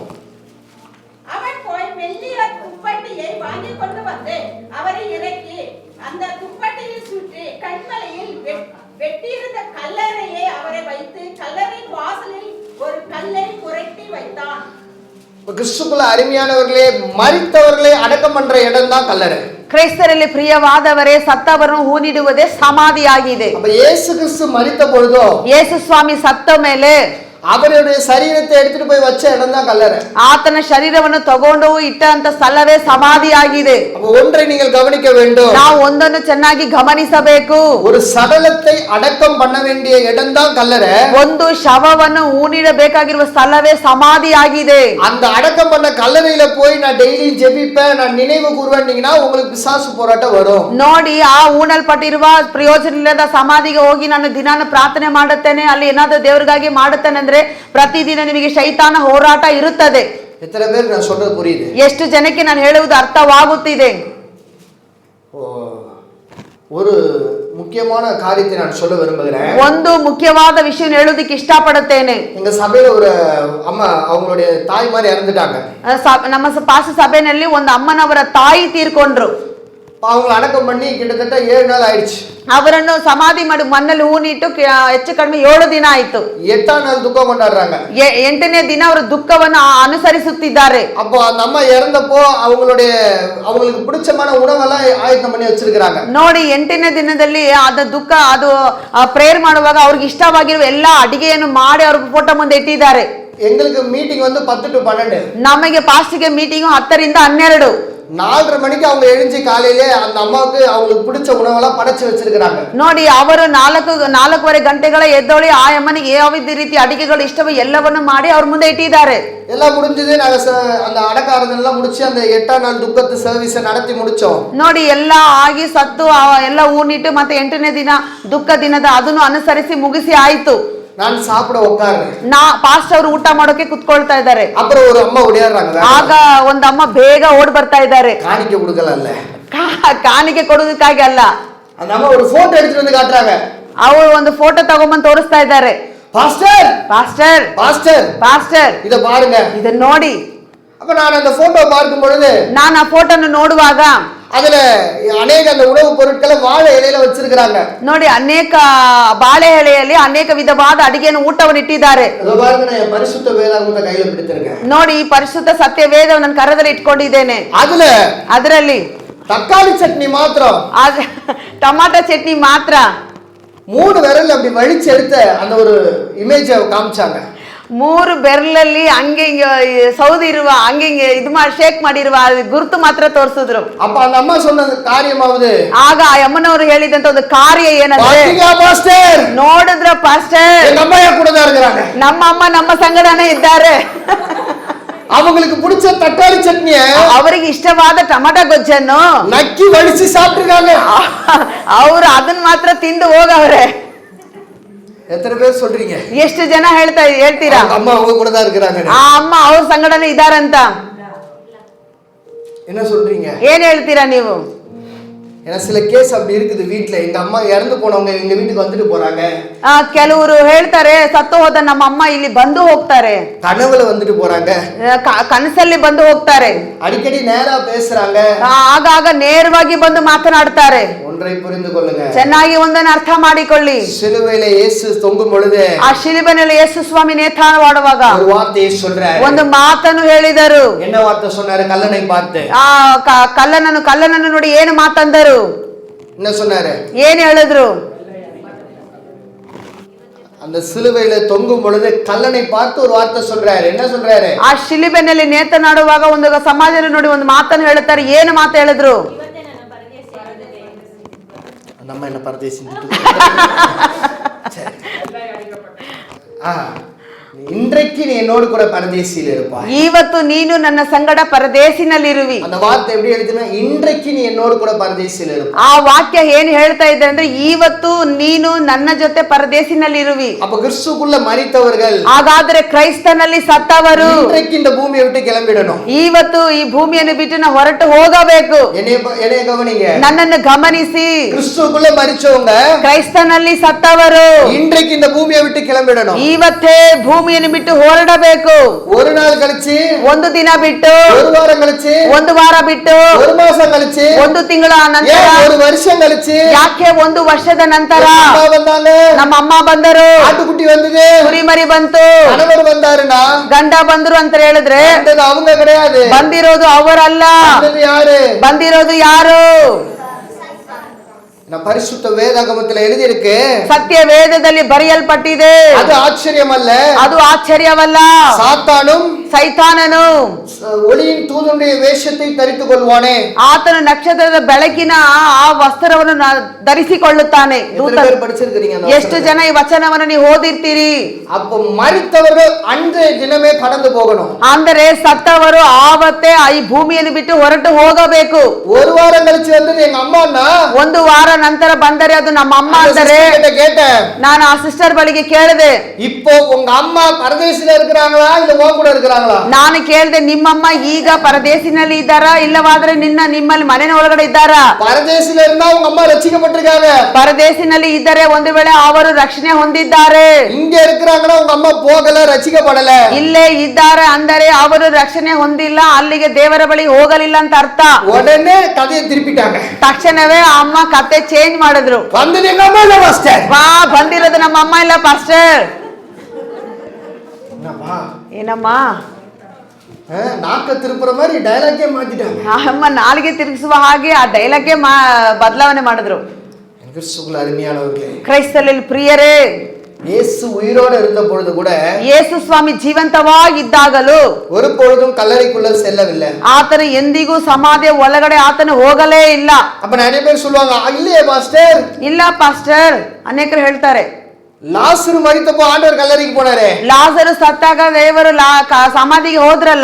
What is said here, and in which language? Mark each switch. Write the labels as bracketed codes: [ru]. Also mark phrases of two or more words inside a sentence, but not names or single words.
[ta] அவன் போய் மெல்லிய துப்பட்டியை வாங்கிக் கொண்டு வந்து அவரை இறக்கி அந்த துப்பட்டியை சுற்றி கண்மலையில் வெட்டியிருந்த கல்லறையை அவரை வைத்து கல்லறையின் வாசலில் ஒரு கல்லை புரட்டி வைத்தான். கிறிஸ்துக்குள்ள அருமையானவர்களே, மரித்தவர்களே அடக்கம் பண்ற இடம் தான் கல்லறை. [kn] ಕ್ರೈಸ್ತರಲ್ಲಿ ಪ್ರಿಯವಾದವರೇ, ಸತ್ತವರನ್ನು ಹೂನಿಡುವುದೇ ಸಮಾಧಿಯಾಗಿದೆ. [ta] அப்ப இயேசு கிறிஸ்து மரித்த பொழுதோ, [kn] ಯೇಸು ಸ್ವಾಮಿ ಸತ್ತ ಮೇಲೆ [ta] அவருடைய சரீரத்தை எடுத்துட்டு போய் வச்ச இடம் தான் கல்லறை. [kn] ಆತನ ಶರೀರವನ್ನು ತಗೊಂಡು ಇಟ್ಟಂತ ಸ್ಥಳವೇ ಸಮಾಧಿಯಾಗಿದೆ. [ta] அப்ப ஒன்றை நீங்கள் கவனிக்க வேண்டும். [kn] ನಾವು ಒಂದನ್ನು ಚೆನ್ನಾಗಿ ಗಮನಿಸಬೇಕು. [ta] ஒரு சடலத்தை அடக்கம் பண்ண வேண்டிய இடம் தான் கல்லறை. [kn] ಒಂದು ಶವವನ್ನು ಹೂನಿಡಬೇಕಾಗಿರುವ ಸ್ಥಳವೇ ಸಮಾಧಿಯಾಗಿದೆ. [ta] அந்த அடக்கம் பண்ண கல்லறையில போய் நான் டெய்லி ஜெபிப்பேன், நான் நினைவு கூறுவேன்னீங்கன்னா உங்களுக்கு பிசாசு போராட்டம் வரும். [kn] ನೋಡಿ, ಆ ಹೂಣಲ್ಪಟ್ಟಿರುವ ಪ್ರಯೋಜನ ಇಲ್ಲದ ಸಮಾಧಿಗೆ ಹೋಗಿ ನಾನು ದಿನಾನು ಪ್ರಾರ್ಥನೆ ಮಾಡುತ್ತೇನೆ, ಅಲ್ಲಿ ಏನಾದರೂ ದೇವರಿಗಾಗಿ ಮಾಡುತ್ತೇನೆ ಅಂದ್ರೆ ಪ್ರತಿದಿನ ನಿಮಗೆ ಶೈತಾನ ಹೋರಾಟ ಇರುತ್ತದೆ. [ta] எத்தனை பேர் நான் சொல்றது புரியுது? [kn] ಎಷ್ಟು ಜನಕ್ಕೆ ನಾನು ಹೇಳುವುದು ಅರ್ಥವಾಗುತ್ತಿದೆ? [ta] ஒரு முக்கியமான காரியத்தை நான் சொல்ல விரும்புகிறேன். [kn] ಒಂದು ಮುಖ್ಯವಾದ ವಿಷಯ ಹೇಳುವುದಕ್ಕೆ ಇಷ್ಟಪಡುತ್ತೇನೆ. [ta] எங்க சபையில ஒரு அம்மா, அவங்களுடைய தாய் மாதிரி இறந்துட்டாங்க. [kn] ನಮ್ಮ ಪಾಸ್ಟರ್ ಸಭೆಯಲ್ಲಿ ಒಂದು ಅಮ್ಮನವರ ತಾಯಿ ತೀರ್ಕೊಂಡ್ರು. [ta] அவங்க அடக்கம் பண்ணி கிட்டத்தட்ட 7 நாள் ஆயிடுச்சு. [kn] ಅವರನ್ನು ಸಮಾಧಿ ಮಾಡಿ ಮಣ್ಣಲ್ಲಿ ಹೂನಿಟ್ಟು ಹೆಚ್ಚು ಕಡಿಮೆ 7 ದಿನ ಆಯ್ತು. [ta] 8ஆம் நாள் துக்கம் கொண்டாடுறாங்க. [kn] 8ನೇ ದಿನ ಅವರು ದುಃಖವನ್ನು ಅನುಸರಿಸುತ್ತಿದ್ದಾರೆ. [ta] அப்போ அந்த அம்மா இறந்தப்போ அவங்களுக்கு பிடிச்சமான உணவெல்லாம் ஆயத்தம் பண்ணி வச்சிருக்காங்க. [kn] ನೋಡಿ, 8ನೇ ದಿನದಲ್ಲಿ ಅದು ದುಃಖ, ಅದು ಪ್ರೇಯರ್ ಮಾಡುವಾಗ ಅವ್ರಿಗೆ ಇಷ್ಟವಾಗಿರುವ ಎಲ್ಲಾ ಅಡಿಗೆಯನ್ನು ಮಾಡಿ ಅವ್ರ ಫೋಟೋ ಮುಂದೆ ಇಟ್ಟಿದ್ದಾರೆ. [ta] எங்களுக்கு மீட்டிங் வந்து 10 to 12. [kn] ನಮಗೆ ಪಾಸ್ಟಿಗೆ ಮೀಟಿಂಗ್ 10 ರಿಂದ 12. [ta] 4:30 மணிக்கு அவங்க எழுஞ்சி காலையிலே அந்த அம்மாவுக்கு அவங்களுக்கு பிடிச்ச உணவெல்லாம் படைச்சு வச்சிருக்காங்க. [kn] ನೋಡಿ, ಅವರು 4:30 ಗಂಟೆಗಳ ಎದ್ದೊಳಿ ಆ ಅಮ್ಮನಿಗೆ ಯಾವ ರೀತಿ ಅಡಿಗೆಗಳು ಇಷ್ಟವೋ ಎಲ್ಲವನ್ನು ಮಾಡಿ ಅವ್ರ ಮುಂದೆ ಇಟ್ಟಿದ್ದಾರೆ. [ta] எல்லாம் முடிஞ்சது. நாங்க அந்த அடக்காரதெல்லாம் முடிச்சு அந்த 8ஆம் நாள் துக்கத்து சர்வீஸை நடத்தி முடிச்சோம். [kn] ನೋಡಿ, ಎಲ್ಲ ಆಗಿ ಸತ್ತು ಎಲ್ಲ ಹೂನಿಟ್ಟು ಮತ್ತೆ 8ನೇ ದಿನ ದುಃಖ ದಿನದ ಅದನ್ನು ಅನುಸರಿಸಿ ಮುಗಿಸಿ ಆಯ್ತು. [ta] நான் சாப்பிட உட்கார்றேன். [kn] ಪಾಸ್ಟರ್ ಅವರು ಊಟ ಮಾಡೋಕೆ ಕುತ್ಕೊಳ್ತಾ ಇದ್ದಾರೆ. [ta] அப்புறம் ஒரு அம்மா ஓடியாடுறாங்க. [kn] ಆಗ ಒಂದು ಅಮ್ಮ ಬೇಗ ಓಡ್ ಬರ್ತಾ ಇದ್ದಾರೆ. [ta] காணிக்க கொடுக்கல, [kn] ಕಾಣಿಕೆ ಕೊಡೋದಕ್ಕಾಗಿ ಅಲ್ಲ. [ta] அந்த அம்மா ஒரு போட்டோ எடுத்துட்டு வந்து காட்டுறாங்க. [kn] ಅವರು ಒಂದು ಫೋಟೋ ತಗೊಂಬಂದು ತೋರಿಸ್ತಾ ಇದ್ದಾರೆ. [ta] பாஸ்டர், [kn] ಪಾಸ್ಟರ್, [ta] பாஸ்டர், [kn] ಪಾಸ್ಟರ್, [ta] இத பாருங்க, [kn] ಇದನ್ನ ನೋಡಿ. [ta] அப்ப நான் அந்த போட்டோ பார்க்கும் பொழுது, [kn] ನಾನು ಆ ಫೋಟೋನ ನೋಡುವಾಗ [ta] அதுல ಅನೇಕ அந்த உணவு பொருட்களை வாழை இலையில வச்சிருக்காங்க. [kn] ನೋಡಿ, ಅನೇಕ ಬಾಳೆ ಎಲೆಯಲ್ಲಿ ಅನೇಕ ವಿಧವಾದ ಅಡಿಗೆಯನ್ನು ಊಟವನ್ನು ಇಟ್ಟಿದ್ದಾರೆ. [ta] அதோ பாருங்க, நான் பரிசுத்த வேதாகமத்தை கையில பிடிச்சிருக்கேன். [kn] ನೋಡಿ, ಈ ಪರಿಶುದ್ಧ ಸತ್ಯ ವೇದವನ್ನು ನನ್ನ ಕರದಲ್ಲಿ ಇಟ್ಕೊಂಡಿದ್ದೇನೆ. ಅದರಲ್ಲಿ [ta] தக்காளி சட்னி மாத்திரம், [kn] ಟೊಮಾಟೊ ಚಟ್ನಿ ಮಾತ್ರ [ta] 3 விரல் அப்படி வலிச்சு எடுத்த அந்த ஒரு இமேஜை காமிச்சாங்க. [kn] 3 ಬೆರಳಲ್ಲಿ ಹಂಗೆ ಸೌದಿ ಇರುವ ಹಂಗೆ ಇದು ಮಾಡಿ ಶೇಕ್ ಮಾಡಿರುವ ಗುರುತು ಮಾತ್ರ ತೋರಿಸಿದ್ರು. [ta] அப்ப அந்த அம்மா சொன்ன காரியமாவது, [kn] ಆಗ ಆ ಅಮ್ಮನವರು ಹೇಳಿದಂತ ಒಂದು ಕಾರ್ಯ ಏನಂದ್ರೆ, ನೋಡಿದ್ರ ಪಾಸ್ಟರ್, [ta] எங்க அம்மா கூட தான் இருக்காங்க, [kn] ನಮ್ಮ ಅಮ್ಮ ನಮ್ಮ ಸಂಗಡನೇ ಇದ್ದಾರೆ. [ta] அவங்களுக்கு பிடிச்ச தக்காளி சட்னியை, [kn] ಅವರಿಗೆ ಇಷ್ಟವಾದ ಟೊಮಾಟೊ ಗೊಜ್ಜನ್ನು [ta] நக்கி வழிச்சு சாப்பிட்டுருக்காங்க. [kn] ಅವರು ಅದನ್ನ ಮಾತ್ರ ತಿಂದು ಹೋಗವ್ರೆ. [ta] எத்தனை பேர் சொல்றீங்க? [kn] ಎಷ್ಟು ಜನ ಹೇಳ್ತೀರಾ [ta] அம்மா அவங்க கூட தான் இருக்காங்க, [kn] ಆ ಅಮ್ಮ ಅವ್ರ ಸಂಗಡನೇ ಇದಾರಂತ? [ta] என்ன சொல்றீங்க? [kn] ಏನ್ ಹೇಳ್ತೀರಾ ನೀವು? [ta] ஏன்னா சில கேஸ் அப்படி இருக்குது வீட்ல. எங்க அம்மா இறந்து போனவங்க எங்க வீட்டுக்கு வந்துட்டு போறாங்க. [kn] ಕೆಲವರು ಹೇಳ್ತಾರೆ, ಸತ್ತು ಹೋದ ನಮ್ಮ ಅಮ್ಮ ಇಲ್ಲಿ ಬಂದು ಹೋಗ್ತಾರೆ, [ta] கனவுல வந்துட்டு போறாங்க, [kn] ಕನಸಲ್ಲಿ ಬಂದು ಹೋಗ್ತಾರೆ, [ta] அடிக்கடி நேரா பேசுறாங்க, [kn] ಆಗಾಗ ನೇರವಾಗಿ ಬಂದು ಮಾತನಾಡ್ತಾರೆ. [ta] ஒன்றை புரிந்து கொள்ளுங்க, [kn] ಚೆನ್ನಾಗಿ ಒಂದನ್ನು ಅರ್ಥ ಮಾಡಿಕೊಳ್ಳಿ. [ta] சிலுவையில இயேசு தொங்கும் பொழுது, [kn] ಆ ಶಿಲುಬೆನಲ್ಲಿ ಯೇಸು ಸ್ವಾಮಿ ನೇತಾಡುವಾಗ [ta] ஒரு வார்த்தையை சொல்றாரு. [kn] ಒಂದು ಮಾತನ್ನು ಹೇಳಿದರು. [ta] என்ன வார்த்தை சொன்னாரு? கல்லனை பார்த்து, [kn] ಕಲ್ಲನನ್ನು ನೋಡಿ ಏನು ಮಾತಂದರು? [ta] என்ன சொன்னாரு? [kn] ಏನ್ ಹೇಳಿದ್ರು? [ta] அந்த சிலுவையில தொங்கும் பொழுது கல்லனை பார்த்து ஒரு வார்த்தை சொல்றாரு. என்ன சொல்றாரு? [kn] ಆ ಶಿಲುಬೆನಲ್ಲಿ ನೇತನಾಡುವಾಗ ಒಂದು ಸಮಾಜದಲ್ಲಿ ನೋಡಿ ಒಂದು ಮಾತನ್ನು ಹೇಳುತ್ತಾರೆ. ಏನು ಮಾತು ಹೇಳಿದ್ರು? [ta] நம்ம என்ன பரதேசி இன்றைக்கு நீ என்னோடு கூட பரதேசியில் இருப்பாய். [kn] ಇವತ್ತು ನೀನು ನನ್ನ ಸಂಗಡ ಪರದೇಶಿನಲ್ಲಿರುವಿ. [ta] அந்த வார்த்தை எப்படி எழுதுனா இன்றைக்கு நீ என்னோடு கூட பரதேசியில் இருப்பாய். [kn] ಆ ವಾಕ್ಯ ಏನ್ ಹೇಳ್ತಾ ಇದೆ ಅಂದ್ರೆ ಇವತ್ತು ನೀನು ನನ್ನ ಜೊತೆ ಪರದೇಶಿನಲ್ಲಿರುವಿ. [ta] அப்ப கிறிஸ்துக்குள்ள மரித்தவர்கள், [kn] ಹಾಗಾದ್ರೆ ಕ್ರೈಸ್ತನಲ್ಲಿ ಸತ್ತವರು [ta] இன்றைக்கு இந்த பூமியை விட்டு கிளம்பிடணும். [kn] ಇವತ್ತು ಈ ಭೂಮಿಯನ್ನು ಬಿಟ್ಟು ನಾವು ಹೊರಟು ಹೋಗಬೇಕು. [ta] என்னைய கவனிங்க, [kn] ನನ್ನನ್ನು ಗಮನಿಸಿ. [ta] கிறிஸ்துக்குள்ள மரிச்சவங்க, [kn] ಕ್ರೈಸ್ತನಲ್ಲಿ ಸತ್ತವರು [ta] இன்றைக்கு இந்த பூமியை விட்டு கிளம்பிடணும். [kn] ಇವತ್ತೇ ಭೂಮಿಯನ್ನು ಬಿಟ್ಟು ಹೊರಡಬೇಕು. [ta] ஒரு நாள் கழிச்சு, [kn] ಒಂದು ದಿನ ಬಿಟ್ಟು, [ta] ஒரு வாரம் கழிச்சு, [kn] ಒಂದು ವಾರ ಬಿಟ್ಟು, [ta] ஒரு மாசம் கழிச்சு, [kn] ಒಂದು ತಿಂಗಳ ನಂತರ, [ta] ஒரு வருஷம் கழிச்சு, [kn] ಯಾಕೆ ಒಂದು ವರ್ಷದ ನಂತರ [ta] வந்தாங்க, [kn] ನಮ್ಮ ಅಮ್ಮ ಬಂದರು, [ta] ஆட்டுக்குட்டி வந்தது, [kn] ಕುರಿಮರಿ ಬಂತು, [ta] கணவர் வந்தாருன்னா [kn] ಗಂಡ ಬಂದ್ರು ಅಂತ ಹೇಳಿದ್ರೆ [ta] அவங்க கிடையாது, [kn] ಬಂದಿರೋದು ಅವರಲ್ಲ. [ta] யாரு [kn] ಬಂದಿರೋದು ಯಾರು? [ta] பரிசுத்த வேதாகமத்தில் எழுதி இருக்கு. [kn] ಸತ್ಯ ವೇದದಲ್ಲಿ ಬರೆಯಲ್ಪಟ್ಟಿದೆ. [ta] அது ஆச்சரியம் அல்ல, [kn] ಅದು ಆಶ್ಚರ್ಯವಲ್ಲ. [ta] சாத்தானும் [kn] ಸೈತಾನನು [ta] ஒளியின் தூதனுடைய வேஷத்தை தரித்துக் கொள்வானே. [kn] ಆತನು ನಕ್ಷತ್ರದ ಬೆಳಕಿನ ಆ ವಸ್ತ್ರವನ್ನು ಧರಿಸಿಕೊಳ್ಳುತ್ತಾನೆ. [ta] படிச்சிருக்கீங்க [kn] ಎಷ್ಟು ಜನ ಈ ವಚನವನ್ನು ನೀವು ಓದಿರ್ತೀರಿ? [ta] அப்ப மரித்தவர்கள் அன்றைய தினமே கடந்து போகணும். [kn] ಅಂದರೆ ಸತ್ತವರು ಆವತ್ತೇ ಈ ಭೂಮಿಯನ್ನು ಬಿಟ್ಟು ಹೊರಟು ಹೋಗಬೇಕು. [ta] ஒரு வாரம் கழிச்சு வந்தது எங்க அம்மான்னா, [kn] ಒಂದು ವಾರ ನಂತರ ಬಂದರೆ ಅದು ನಮ್ಮ ಅಮ್ಮ ಅಂದರೆ [ta] கேட்டேன். [kn] ನಾನು ಆ ಸಿಸ್ಟರ್ ಬಳಿಗೆ ಕೇಳಿದೆ, [ta] இப்போ உங்க அம்மா பரதேசில இருக்கிறாங்களா இல்ல உன் கூட இருக்கிறாங்களா? [kn] ನಾನು ಕೇಳಿದೆ, ನಿಮ್ಮಮ್ಮ ಈಗ ಪರದೇಶಿನಲ್ಲಿ ಇದ್ದಾರಾ ಇಲ್ಲವಾದ್ರೆ ನಿಮ್ಮಲ್ಲಿ ಮನೆಯ ಒಳಗಡೆ ಇದ್ದಾರಾ? [ta] பரதேசில இருந்தா உங்க அம்மா ரட்சிக்கப்பட்டிருக்காங்க. [kn] ಪರದೇಶಿನಲ್ಲಿ ಇದ್ದರೆ ಒಂದು ವೇಳೆ ಅವರು ರಕ್ಷಣೆ ಹೊಂದಿದ್ದಾರೆ. [ta] இங்க இருக்கிறாங்கன்னா உங்க அம்மா போகல, ரட்சிக்கப்படல. [kn] ಇಲ್ಲೇ ಇದ್ದಾರೆ ಅಂದರೆ ಅವರು ರಕ್ಷಣೆ ಹೊಂದಿಲ್ಲ, ಅಲ್ಲಿಗೆ ದೇವರ ಬಳಿ ಹೋಗಲಿಲ್ಲ ಅಂತ ಅರ್ಥ. [ta] உடனே கதையை திருப்பிட்டாங்க. [kn] ತಕ್ಷಣವೇ ಅಮ್ಮ ಕತೆ ಚೇಂಜ್ ಮಾಡಿದ್ರು. [ta] வந்தது எங்க அம்மா இல்ல மாஸ்டர். [kn] ವಾ, ಬಂದಿರೋದು ನಮ್ಮ ಅಮ್ಮ ಇಲ್ಲ ಪಾಸ್ಟರ್. ಏನಮ್ಮ [ta] நாக்க திருப்புற மாதிரி டயலாக்கே மாத்திட்டாங்க. [kn] ಅಮ್ಮ ನಾಲಿಗೆ ತಿರುಗಿಸುವ ಹಾಗೆ ಆ ಡೈಲಾಗ್ಗೆ ಬದಲಾವಣೆ ಮಾಡಿದ್ರು. [ta] கிறிஸ்துவுக்குள் அருமையானவர்களே, [kn] ಕ್ರೈಸ್ತರಲ್ಲಿ ಪ್ರಿಯರೇ, [ta] இயேசு உயிரோடு இருந்த பொழுது கூட, [kn] ಯೇಸು ಸ್ವಾಮಿ ಜೀವಂತವಾಗಿದ್ದಾಗಲೂ [ta] ஒரு பொழுதும் கல்லறைக்குள்ள செல்லவில்லை. [kn] ಆತನು ಎಂದಿಗೂ ಸಮಾಧಿಯ ಒಳಗಡೆ ಆತನು ಹೋಗಲೇ ಇಲ್ಲ. [ta] அப்ப நிறைய பேர் சொல்லுவாங்க, இல்லையே மாஸ்டர். [kn] ಇಲ್ಲ ಪಾಸ್ಟರ್, ಅನೇಕರು ಹೇಳ್ತಾರೆ. [ta] லாசரு மரித்தப்போ ஆண்டவர் கல்லறைக்கு போனாரே. [kn] ಲಾಜರು ಸತ್ತಾಗ ದೇವರು ಸಮಾಧಿಗೆ ಹೋದ್ರಲ್ಲ.